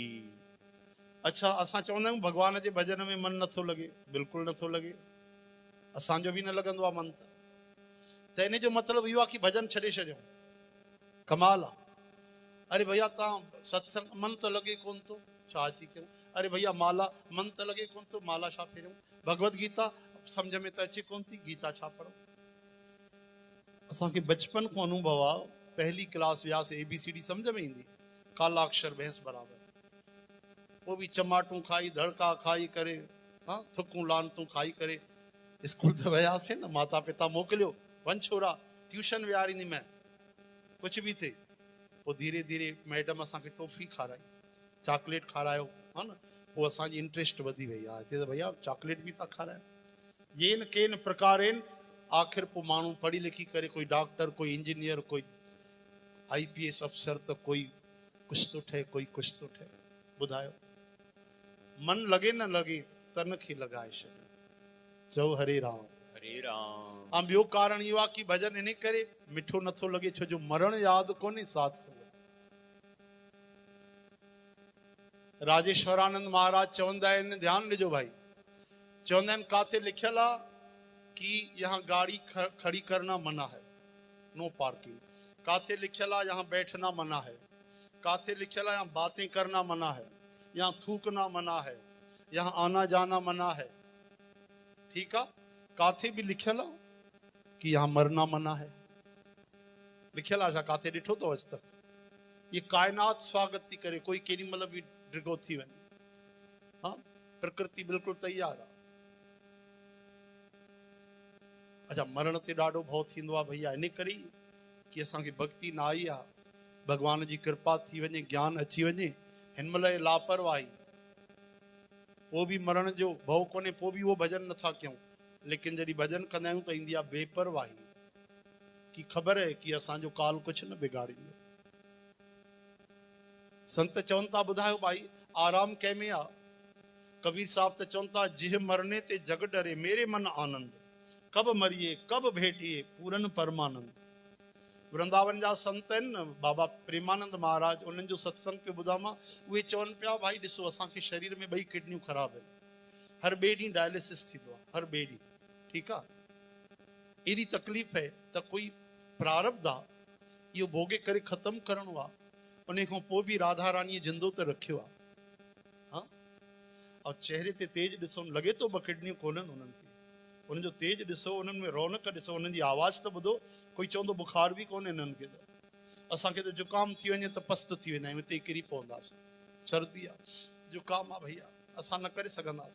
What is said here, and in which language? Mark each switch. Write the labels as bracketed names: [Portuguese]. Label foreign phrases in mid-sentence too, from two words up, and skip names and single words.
[Sindhi] अच्छा असां चवंदा आहियूं भगवान जे भजन में मन नथो लगे, बिल्कुलु नथो लगे, असांजो बि न लॻंदो आहे मन, त इन जो मतिलबु इहो आहे कि भजन छॾे छॾियो, कमाल आहे। अरे भैया तव्हां सत्संग मन त लगे कोन थो, छा अची कयूं? अरे भैया माला मन त लगे कोन थो, माला छा फेरियूं? भगवत गीता सम्झ में त अचे कोन थी, गीता छा पढ़ूं? असांखे बचपन खां अनुभव आहे, पहली क्लास वियासीं ABCD सम्झ में ईंदी, [Hindi] काला अक्षर भैंस बराबर, वो भी [Sindhi] चमाटू खाई धड़का खाई करे, हाँ थुकूं लानतूं खाई करे स्कूल त वियासीं न, माता पिता मोकिलियो, वन छोरा ट्यूशन विहारींदी मैं, कुछ भी थे। पोइ धीरे धीरे मैडम असांखे टॉफी खाराई, चॉकलेट खारायो, हा न, पोइ असांजी इंट्रस्ट वधी वई आहे, हिते त भैया चॉकलेट बि था खाराइनि, [Sanskrit] येन केन प्रकारेन। [Sindhi] आख़िर पोइ माण्हू पढ़ी लिखी करे कोई डॉक्टर, कोई इंजीनियर, कोई IPS अफसर, त कोई कुछ तो ठहे, कोई कुछ तो ठहे। ॿुधायो मन लगे न लगे, तन खे लॻाए छॾियो, चओ हरे राम हरे राम। ऐं ॿियो कारण इहो आहे कि भजन इन करे मिठो नथो लगे छो जो मरण यादि कोन्हे, साथ संगत। राजेश्वरानंद महाराज चवंदा आहिनि, ध्यानु ॾिजो भाई, चवंदा आहिनि काथे लिखियल आहे कि [Hindi] यहाँ गाड़ी खड़ी करना मना है, [English] no parking. [Sindhi] काथे लिखियल आहे [Hindi] यहाँ बैठना मना है, [Sindhi] काथे लिखियल आहे [Hindi] यहाँ बातें करना मना है, यहाँ थूकना मना है, यहाँ आना जाना मना है, ठीक है। [Sindhi] काथे भी लिखियल आहे कि [Hindi] यहाँ मरना मना है, [Sindhi] लिखियल आहे छा? काथे ॾिठो अथव अॼु तक? ये कायनात स्वागत थी करे, कोई केॾी महिल बि डिगो थी वञे, हाँ प्रकृति बिल्कुलु तैयार आहे। अच्छा मरण ते ॾाढो भउ थींदो आहे भैया, इन करे कि असांखे भक्ति न आई आहे, भगवान जी कृपा थी वञे, ज्ञान अची वञे, हिन महिल लापरवाही, पोइ बि मरण जो भउ कोन्हे, पोइ बि उहो भजन नथा कयूं, लेकिन जॾहिं भजन कंदा आहियूं त ईंदी आहे बेपरवाही, कि ख़बर है कि असांजो काल कुछ न बिगाड़ींदो। संत चवनि था, ॿुधायो भाई आराम कंहिंमें आहे? कबीर साहब त चवनि था, [Hindi] जिह मरने ते जग डरे मेरे मन आनंद, कब मरिए कब भेटिए पूरन परमानंद। [Sindhi] वृंदावन जा संत आहिनि न, बाबा प्रेमानंद महाराज, उन्हनि जो सत्संग पे ॿुधा मां, उहे चवनि पिया भाई ॾिसो असांखे शरीर में 2 किडनियूं ख़राबु आहिनि, हर ॿिए ॾींहुं डायलिसिस थींदो आहे, हर ॿिए ॾींहुं, ठीकु आहे। एॾी तकलीफ़ है त कोई प्रारब्ध आहे, इहो भोगे करे ख़तमु करिणो आहे, उन खां पोइ बि राधा रानीअ जिंदो त रखियो आहे, हाँ। और चेहरे ते तेज ॾिसो, लॻे थो 2 किडनियूं कोन्हनि उन्हनि खे, उन्हनि जो तेज ॾिसो, उन्हनि में रौनक ॾिसो, उन्हनि जी आवाज़ त ॿुधो, कोई चवंदो बुखार बि कोन्हे हिननि खे, त असांखे त जुकाम थी वञे त पस्त थी वेंदा आहियूं, हिते किरी पवंदासीं, सर्दी आहे, जुकाम आहे भैया, असां न करे सघंदासीं।